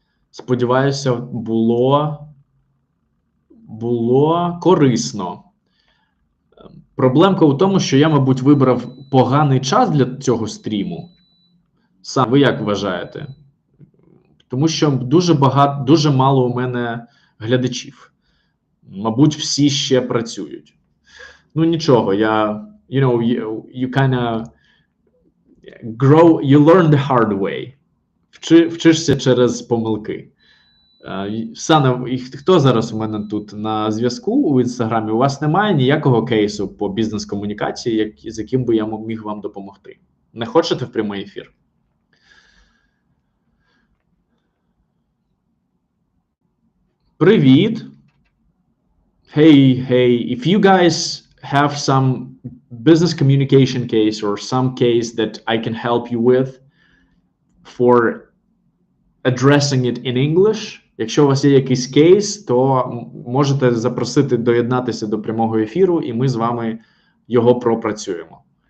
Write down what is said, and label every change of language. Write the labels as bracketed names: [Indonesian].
[Ukrainian] Сподіваюся, було корисно. Проблемка у тому, що я, мабуть, вибрав поганий час для цього стріму. Сам ви як вважаєте? Тому що дуже мало у мене глядачів. Мабуть, всі ще працюють. Ну, нічого, [English] you learn the hard way. [Ukrainian] Вчишся через помилки. Сана, хто зараз у мене тут на зв'язку у Інстаграмі? У вас немає ніякого кейсу по бізнес-комунікації, з яким би я міг вам допомогти? Не хочете в прямий ефір? Привіт! [English] Hey, if you guys have some business communication case or some case that I can help you with, for addressing it in English. [Ukrainian] Якщо у вас є якийсь кейс, то можете запросити доєднатися до прямого ефіру, і ми з вами його пропрацюємо.